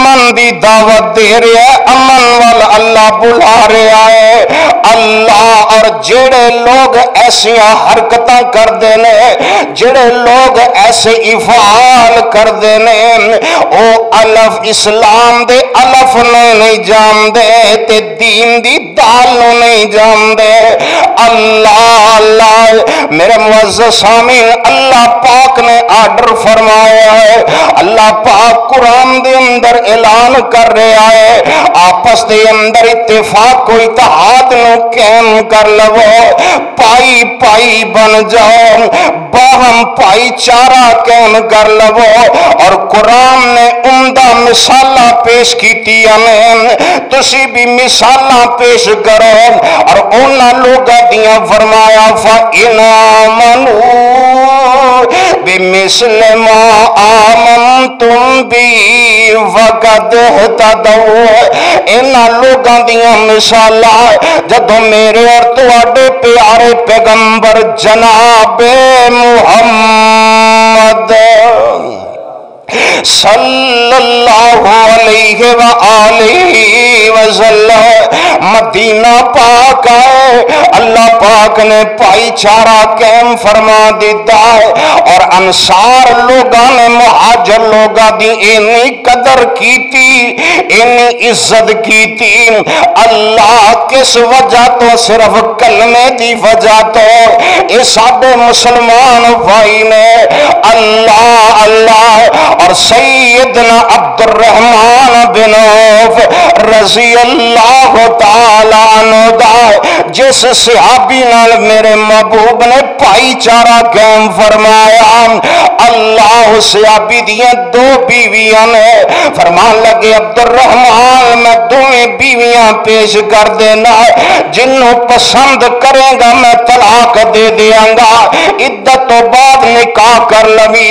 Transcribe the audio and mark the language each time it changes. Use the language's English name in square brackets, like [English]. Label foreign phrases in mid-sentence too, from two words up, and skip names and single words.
[Punjabi] دی دعوت دے رہا ہے، امن وال اللہ بلا رہا ہے۔ اللہ اور جڑے لوگ ایسیاں حرکتاں کردے نے، جڑے لوگ ایسے افعال کردے نے، او الف اسلام دے الف نو نہیں جاندے تے دین دی دال نو نہیں جاندے۔ اللہ اللہ میرے معزز سامعین، اللہ پاک نے آرڈر فرمایا ہے، اللہ پاک قرآن دے اندر اعلان کر رہا ہے، آپس دے اندر اتفاق کو اتحاد نو قائم کر لو، پائی پائی بن جاؤ، باہم پائی چارہ قائم کر لو۔ اور قرآن نے عمدہ مثالہ پیش کیتی ہمیں، تسی بھی مثالہ پیش کرو۔ اور انہاں لوگاں دیاں فرمایا [Arabic] فَإِنْ آمَنُوا بِمِثْلِ مَا آمَنْتُمْ بِهِ فَقَدْ اهْتَدَوْا۔ [Punjabi] انہاں لوگاں دیاں مثالاں جدوں میرے اور تواڈے پیارے پیغمبر جناب محمد [Arabic] صلی اللہ علیہ وآلہ وسلم [Punjabi] مدینہ پاک آئے، اللہ پاک نے بھائی چارہ قائم فرما دیتا ہے، اور انصار لوگاں نے مہاجر لوگاں دی اینی قدر کیتی، اینی عزت کیتی۔ اللہ کس وجہ تو؟ صرف کلمے دی وجہ تو۔ اے ساڈے مسلمان بھائی نے اللہ اللہ اور سیدنا عبد الرحمن بن عوف رضی [Arabic] اللہ تعالی عنہ [Punjabi] دا جس صحابی نال میرے محبوب نے بھائی چارہ قائم فرمایا، اللہ صحابی دیاں دو بیویاں نے فرمان لگے عبد الرحمن میں دویں بیویاں پیش کر دینا، جنہوں پسند کرے گا میں طلاق دے دیاں گا، عدت تو بعد نکاح کر لوی۔